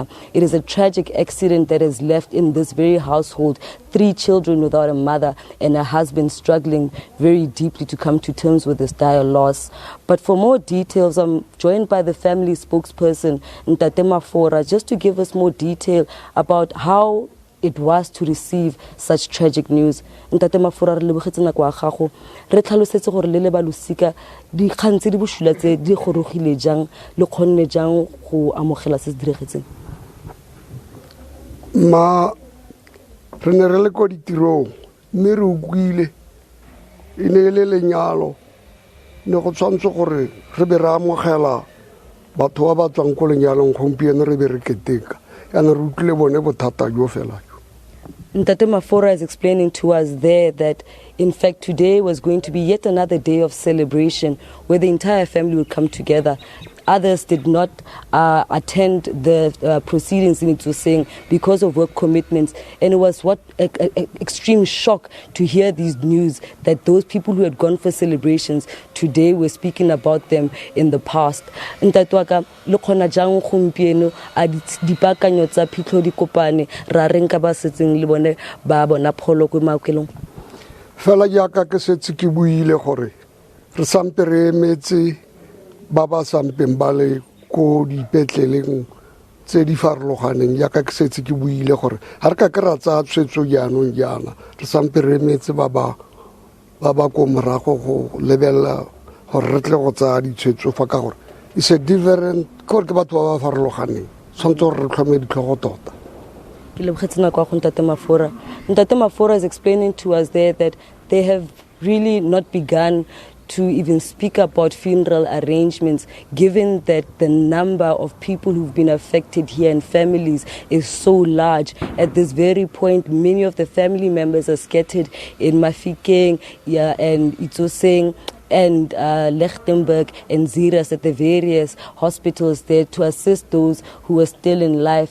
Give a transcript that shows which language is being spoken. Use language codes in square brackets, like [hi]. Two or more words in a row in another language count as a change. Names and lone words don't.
[en] It is a tragic accident that has left in this very household 3 children without a mother and a husband struggling very deeply to come to terms with this dire loss. But for more details, I'm joined by the family spokesperson, Ntate Mafora, just to give us more detail about how it was to receive such tragic news. [tn] Ntate Mafora, re lebogetse nako ya gago. Re tlhalosetse gore le le ba losika di khantse di boshula tse di gorogile jang le khonne jang go amogela se se diregetseng. Ma re ne re le ko ditirong mme re utlwile e ne le lenyalo ne go tshwanetse gore re be re amogela batho ba ba tswang ko lenyalong gompieno re be re keteka yana re utlwile bone bothata jo fela. [en] Ntate Mafora is explaining to us there that in fact today was going to be yet another day of celebration where the entire family would come together. Others did not attend the proceedings in Itsoseng because of work commitments, and it was extreme shock to hear these news that those people who had gone for celebrations today were speaking about them in the past. [tn] Ntatwaka le khona jang gompieno a dipakanyo tsa phitlho di kopane ra reng ka ba setseng le bone ba bona pholo ko maokelong. Fela jaaka ke setse ke buile gore re sampe re emetse ba ba sampeng ba le ko dipetleleng tse di farologaneng jaaka ke setse ke buile gore ga re ka ke ra tsaya tshwetso jaanong jaana re sampe re emetse ba ba ko morago go lebelela gore re tle go tsaya ditshwetso fa ka gore [en] it's a different [tn] gore ke batho ba ba farologaneng tshwanetse gore re tlhome ditlhogo tota. [en] Ntate Mafora is explaining to us there that they have really not begun to even speak about funeral arrangements, given that the number of people who've been affected here and families is so large. At this very point, many of the family members are scattered in Mahikeng and Itsoseng and Lichtenberg and Zeerust at the various hospitals there to assist those who are still in life.